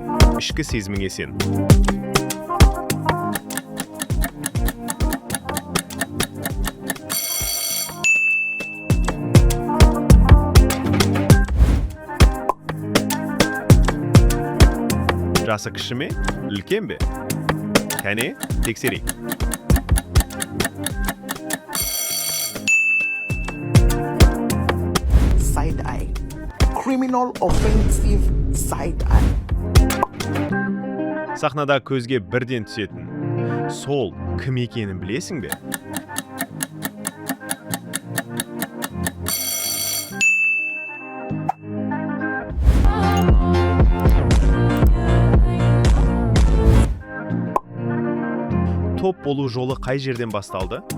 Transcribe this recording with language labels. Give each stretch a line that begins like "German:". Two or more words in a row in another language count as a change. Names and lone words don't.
Kazakh: Ішкі сезіміңе сен. Жасы кіші ме? Үлкен бе? Кәне, тексерейік.
English: Side eye. Criminal offensive side eye.
Kazakh: Сахнада көзге бірден түсетін. Сол кім екенін білесің бе? Топ болу жолы қай жерден басталды?